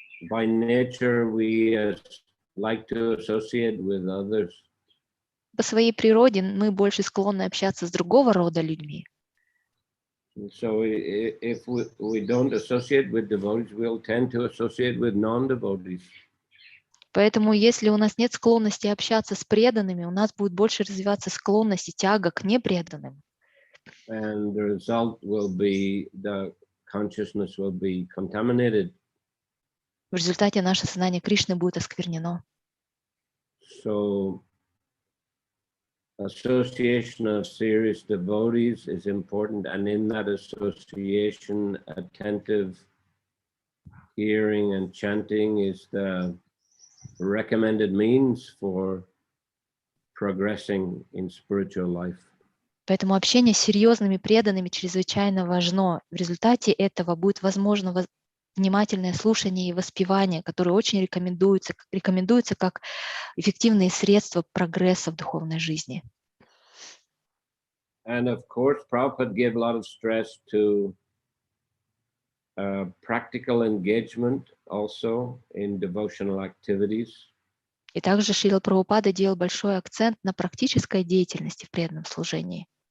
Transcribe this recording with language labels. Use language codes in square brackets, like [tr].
[en] By nature, we like to associate with others. [ru] По своей природе мы больше склонны общаться с другого рода людьми. [en] So if we don't associate with devotees, we'll tend to associate with non-devotees. [ru] Поэтому, если у нас нет склонности общаться с преданными, у нас будет больше развиваться склонность и тяга к непреданным. [en] And the result will be the consciousness will be contaminated. [ru] В результате наше сознание Кришны будет осквернено. [en] So association of serious devotees is important, and in that association, attentive hearing and chanting is the recommended means for progressing in spiritual life. [ru] Поэтому общение с серьезными преданными чрезвычайно важно. В результате этого будет возможно внимательное слушание и воспевание, которые очень рекомендуются как эффективные средства прогресса в духовной жизни. [en] And of course, Prabhupada gave a lot of stress to practical engagement also in devotional activities. [ru] И также Шрила Прабхупада делал большой акцент на практической деятельности в преданном служении.